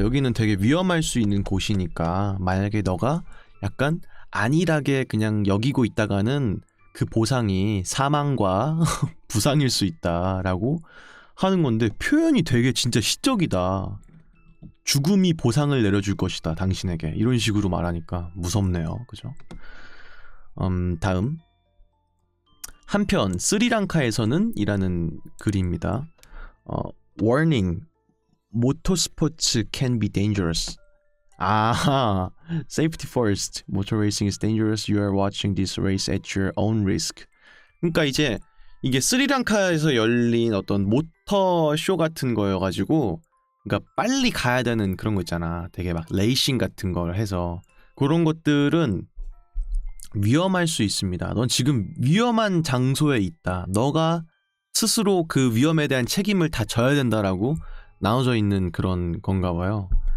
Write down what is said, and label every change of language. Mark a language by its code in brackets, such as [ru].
[ko] 여기는 되게 위험할 수 있는 곳이니까 만약에 너가 약간 안일하게 그냥 여기고 있다가는 그 보상이 사망과 부상일 수 있다라고 하는 건데 표현이 되게 진짜 시적이다. 죽음이 보상을 내려줄 것이다, 당신에게. 이런 식으로 말하니까 무섭네요. 그죠? 다음. 한편 스리랑카에서는 이라는 글입니다. [en] Warning. Motorsports can be dangerous. Safety first. Motor racing is dangerous. You are watching this race at your own risk. [ko] 그러니까 이제 이게 스리랑카에서 열린 어떤 모터 쇼 같은 거여가지고, 그러니까 빨리 가야 되는 그런 거 있잖아. 되게 막 레이싱 같은 걸 해서 그런 것들은 위험할 수 있습니다. 넌 지금 위험한 장소에 있다. 너가 스스로 그 위험에 대한 책임을 다 져야 된다라고 나눠져 있는 그런 건가 봐요.